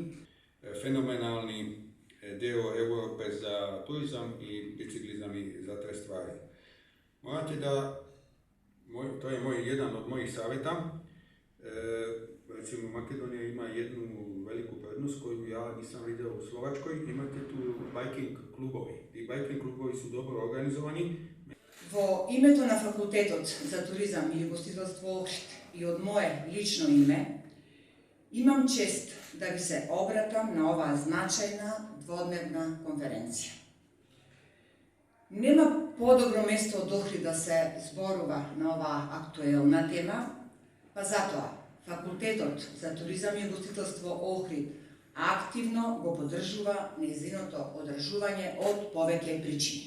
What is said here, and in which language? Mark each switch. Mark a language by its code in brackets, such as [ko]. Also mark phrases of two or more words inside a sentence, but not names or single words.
[bs] Fenomenalni dio Europe za turizam i biciklizam i za te stvari. Morate da, to je jedan od mojih savjeta, recimo Makedonija ima jednu veliku prednost koju ja nisam vidio u Slovačkoj, imate tu biking klubovi. Ti biking klubovi su dobro organizovani. [mk] Во името на Факултетот за туризам и гостителство Охрид и од мое лично име, имам чест да ви се обратам на оваа значајна дводневна конференција. Нема подобро место од Охрид да се зборува на оваа актуелна тема, па затоа Факултетот за туризам и гостителство Охрид активно го поддржува нејзиното одржување од повеќе причини.